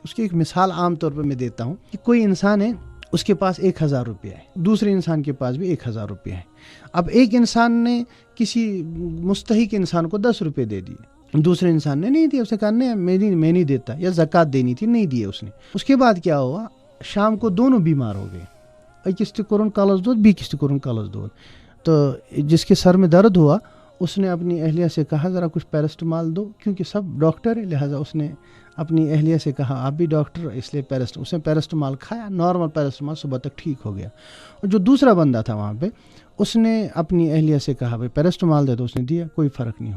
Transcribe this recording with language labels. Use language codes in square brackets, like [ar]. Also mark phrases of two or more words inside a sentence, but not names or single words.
[ur] اس کی ایک مثال عام طور پر میں دیتا ہوں کہ کوئی انسان ہے, اس کے پاس 1000 روپیہ ہے, دوسرے انسان کے پاس بھی 1000 روپیہ ہے. اب ایک انسان نے کسی مستحق انسان کو 10 روپے دے دیے, دوسرے انسان نے نہیں دیا, اس نے کہا نہیں میں نہیں دیتا, یا زکوٰۃ دینی تھی نہیں دی اس نے. اس کے بعد کیا ہوا, شام کو دونوں بیمار ہو گئے, [ks] اکس تہ کورن کلس دود بیکس تہ کورن کلس دود. [ur] تو جس کے سر میں درد ہوا اس نے اپنی اہلیہ سے کہا ذرا کچھ پیرسٹمال دو, کیونکہ سب ڈاکٹر ہے لہٰذا اس نے اپنی اہلیہ سے کہا آپ بھی ڈاکٹر اس لیے اس نے پیرسٹمال کھایا, نارمل پیرسٹمال, صبح تک ٹھیک ہو گیا. اور جو دوسرا بندہ تھا وہاں پہ اس نے اپنی اہلیہ سے کہا بھائی پیرسٹمال دے دو, اس نے دیا, کوئی فرق نہیں ہوا.